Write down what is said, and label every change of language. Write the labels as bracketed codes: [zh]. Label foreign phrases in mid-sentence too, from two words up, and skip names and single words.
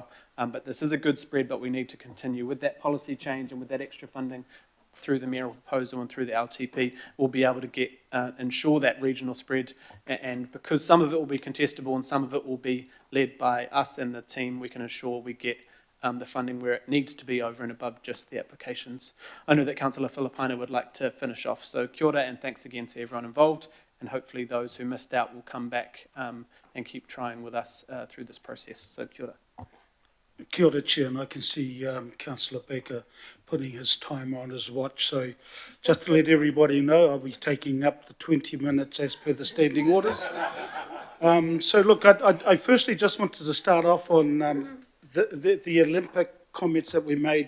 [en] But this is a good spread, but we need to continue with that policy change and with that extra funding through the mayoral proposal and through the LTP. We'll be able to ensure that regional spread, and because some of it will be contestable and some of it will be led by us and the team, we can ensure we get the funding where it needs to be over and above just the applications. I know that Councillor Filipino would like to finish off. So [mi] kia ora, [en] and thanks again to everyone involved, and hopefully those who missed out will come back and keep trying with us through this process. [mi] So kia ora. Kia ora, [en] Chair, and I can see Councillor Baker putting his timer on his watch. So just to let everybody know, I'll be taking up the 20 minutes as per the standing orders. So look, I firstly just wanted to start off on the Olympic comments that we made.